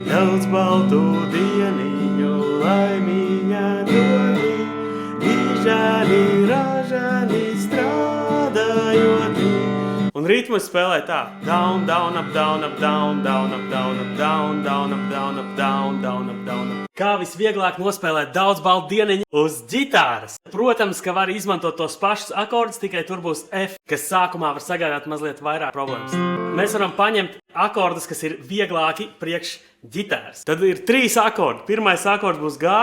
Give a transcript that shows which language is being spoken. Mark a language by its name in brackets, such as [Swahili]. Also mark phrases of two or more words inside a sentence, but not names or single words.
[Latvian] Daudz baltu dieniņu laimīgā dodi, dižani, ražani strādājoti. Un ritmus spēlē tā. [English] Down, down, up, down, up, down, down, up, down, up, down, down, up, down, up, down, down, up, down, up. [Latvian] Kā visvieglāk nospēlēt daudz baltu dieniņu uz ģitāras? Protams, ka var izmantot tos pašus akordus, tikai tur būs F, kas sākumā var sagādāt mazliet vairāk problēmas. Mēs varam paņemt akordus, kas ir vieglāki priekš ģitāras. Tad ir 3 akordi. Pirmais akords būs G.